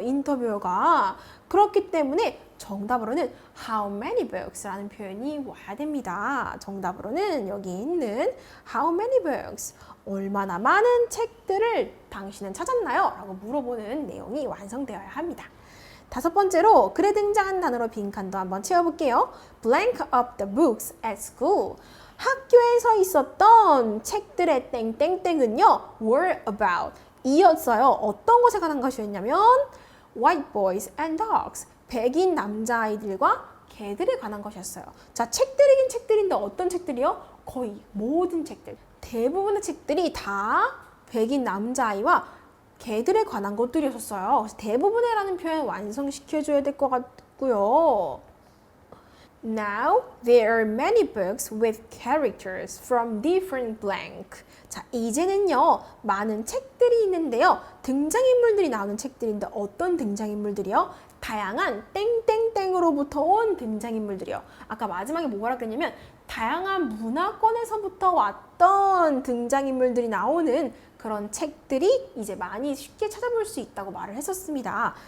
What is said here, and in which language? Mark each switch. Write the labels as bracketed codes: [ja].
[ko] 인터뷰어가. 그렇기 때문에 정답으로는 [en] how many books [ko] 라는 표현이 와야 됩니다. 정답으로는 여기 있는 [en] how many books [ko] 얼마나 많은 책들을 당신은 찾았나요? 라고 물어보는 내용이 완성되어야 합니다. 다섯 번째로 글에 등장한 단어로 빈칸도 한번 채워볼게요. [en] Blank up the books at school. [ko] 학교에서 있었던 책들의 땡땡땡은요. [en] were about [ko] 이었어요. 어떤 것에 관한 것이었냐면 [en] white boys and dogs. [ko] 백인 남자아이들과 개들에 관한 것이었어요. 자, 책들이긴 책들인데 어떤 책들이요? 거의 모든 책들. 대부분의 책들이 다 백인 남자아이와 개들에 관한 것들이었어요. 그래서 대부분의라는 표현 완성시켜줘야 될 것 같고요. [en] Now, there are many books with characters from different blank. [ko] 자, 이제는요, 많은 책들이 있는데요. 등장인물들이 나오는 책들인데 어떤 등장인물들이요? 다양한 땡땡땡으로부터 온 등장인물들이요. 아까 마지막에 뭐라 그랬냐면 다양한 문화권에서부터 왔던 등장인물들이 나오는 그런 책들이 이제 많이 쉽게 찾아볼 수 있다고 말을 했었습니다.